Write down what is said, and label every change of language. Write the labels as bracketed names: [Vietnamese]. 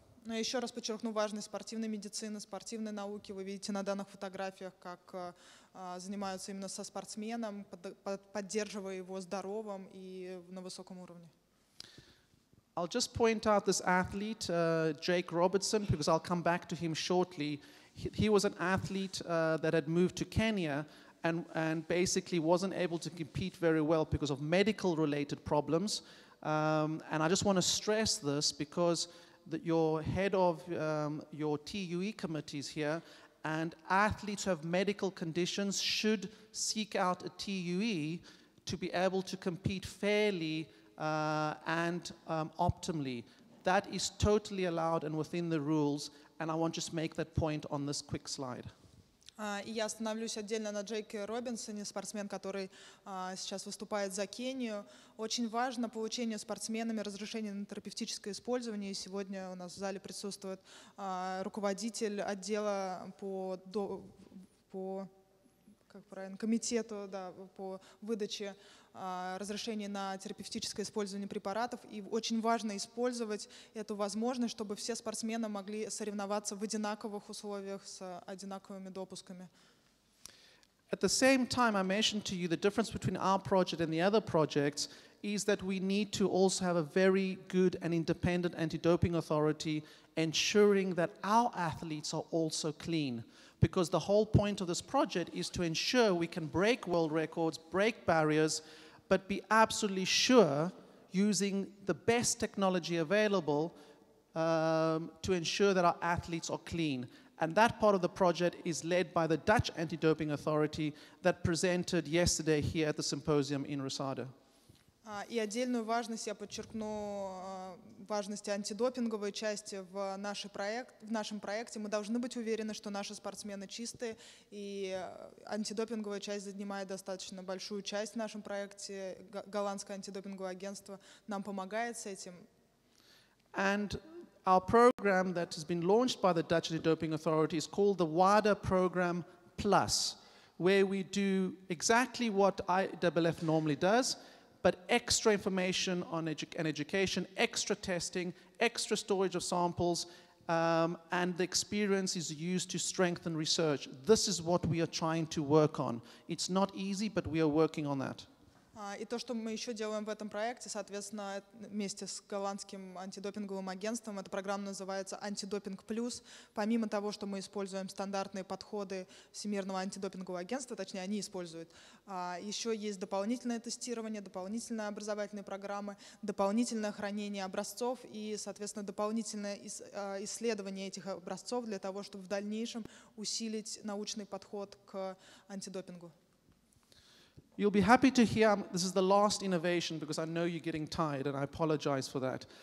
[Russian] Но еще раз подчеркну важность спортивной медицины, спортивной науки. Вы видите на данных фотографиях, как занимаются именно со спортсменом, поддерживая его здоровым и на высоком уровне. [English] I'll just point out this athlete, Jake Robertson, because I'll come back to him shortly. He was an athlete that had moved to Kenya and basically wasn't able to compete very well because of medical-related problems. And I just want to stress this because your head of your TUE committees here and athletes who have medical conditions should seek out a TUE to be able to compete fairly and optimally. That is totally allowed and within the rules, and I want to just make that point on this quick slide. [Russian] И я остановлюсь отдельно на Джейке Робинсоне, спортсмен, который сейчас выступает за Кению. Очень важно получение спортсменами разрешения на терапевтическое использование. И сегодня у нас в зале присутствует руководитель отдела по комитету по выдаче разрешений на терапевтическое использование препаратов. И очень важно использовать эту возможность, чтобы все спортсмены могли соревноваться в одинаковых условиях с одинаковыми допусками. [English] At the same time, I mentioned to you the difference between our project and the other projects is that we need to also have a very good and independent anti-doping authority ensuring that our athletes are also clean. Because the whole point of this project is to ensure we can break world records, break barriers, but be absolutely sure using the best technology available to ensure that our athletes are clean. And that part of the project is led by the Dutch Anti-Doping Authority that presented yesterday here at the symposium in Rosado. [Russian] И отдельную важность я подчеркну важности антидопинговой части в нашем проекте. Мы должны быть уверены, что наши спортсмены чистые, и антидопинговая часть занимает достаточно большую часть в нашем проекте. Голландское антидопинговое агентство нам помогает с этим. [English] And our program that has been launched by the Dutch Anti-Doping Authority is called the WADA Program Plus, where we do exactly what IAAF normally does, but extra information on education, extra testing, extra storage of samples, and the experience is used to strengthen research. This is what we are trying to work on. It's not easy, but we are working on that. [Russian] И то, что мы еще делаем в этом проекте, соответственно, вместе с голландским антидопинговым агентством, эта программа называется «Антидопинг плюс». Помимо того, что мы используем стандартные подходы Всемирного антидопингового агентства, точнее, они используют, еще есть дополнительное тестирование, дополнительные образовательные программы, дополнительное хранение образцов и, соответственно, дополнительное исследование этих образцов для того, чтобы в дальнейшем усилить научный подход к антидопингу. [English] You'll be happy to hear this is the last innovation because I know you're getting tired and I apologize for that.